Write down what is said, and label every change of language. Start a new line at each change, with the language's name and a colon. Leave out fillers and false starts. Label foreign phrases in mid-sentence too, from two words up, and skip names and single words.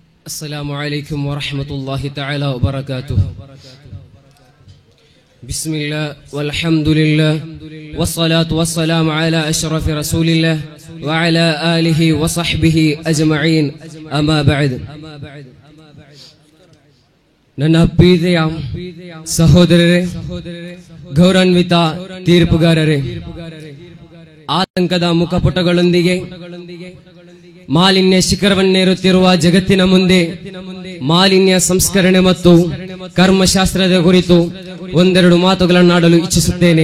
Arabic: السلام عليكم ورحمة الله تعالى وبركاته. بسم الله والحمد لله والصلاة والسلام على أشرف رسول الله وعلى آله وصحبه أجمعين. أما بعد.
Kannada: ನನ್ನ ಪ್ರೀತಿಯ ಸಹೋದರರೇ, ಗೌರವಾನ್ವಿತ ತೀರ್ಪುಗಾರರೇ, ಆತಂಕದ ಮುಖಪುಟಗಳೊಂದಿಗೆ ಮಾಲಿನ್ಯ ಶಿಖರವನ್ನೇರುತ್ತಿರುವ ಜಗತ್ತಿನ ಮುಂದೆ ಮಾಲಿನ್ಯ ಸಂಸ್ಕರಣೆ ಮತ್ತು ಕರ್ಮಶಾಸ್ತ್ರದ ಕುರಿತು ಒಂದೆರಡು ಮಾತುಗಳನ್ನಾಡಲು ಇಚ್ಛಿಸುತ್ತೇನೆ.